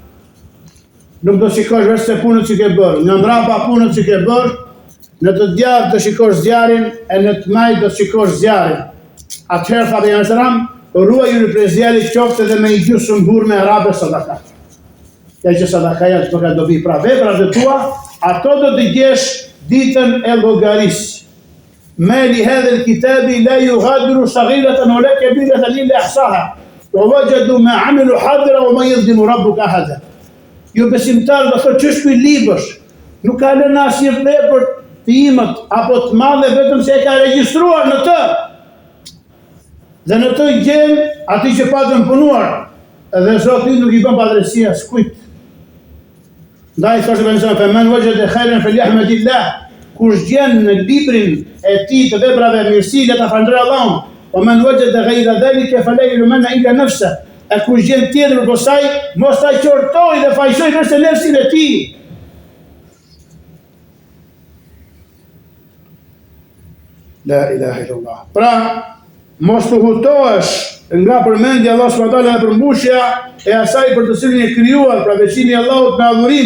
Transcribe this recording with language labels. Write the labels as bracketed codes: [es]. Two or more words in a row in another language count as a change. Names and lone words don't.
[sq] Nuk do shikosh vetë se punët që ke bërë, nga mbrapa punët që ke bërë, në të djathtë do shikosh zjarin, e në të majtë do shikosh zjarin. Atëherë, tha pejgamberi [ar] صلى الله عليه وسلم, [sq] ruajuni prej zjarit qoftë edhe me i gjysmë burr me harabe sadaka. Ja që sadaka janë që ka dobi, pra veprat e tua, ato do të gjesh ditën e llogarisë. [ar] ما لهذا الكتاب لا يغادر صغيرة ولا كبيرة إلا أحصاها ووجدوا ما عملوا حاضرا ولا يظلم ربك أحدا. [sq] Jo besimtar do thotë ç'është ky libër, nuk ka lënë asnjë vepër të imët apo të madhe, vetëm se e ka regjistruar në të. Dhe në të gjen aty që patën punuar, edhe Zoti nuk i bën padrejësi askujt. Ndaj thoshte pejgamberi: [ar] "فمن وجد خيرا فليحمد الله." [sq] Kush gjen në librin e tij të veprave mirësi, le ta falënderoj Allahun. [ar] "ومن وجد غير ذلك فلا يلومن إلا نفسه." [sq] E kush gjen tjetër për saj, mos ta qortoj dhe fajsoj nëse nefsin e tij. [ar] لا إله إلا الله. [sq] Pra, mos të hutohesh nga përmendja Allah [ar] سبحانه وتعالى [sq] dhe përmbushja e asaj për të cilin e krijuar, pra veçimi i Allahut me adhurim.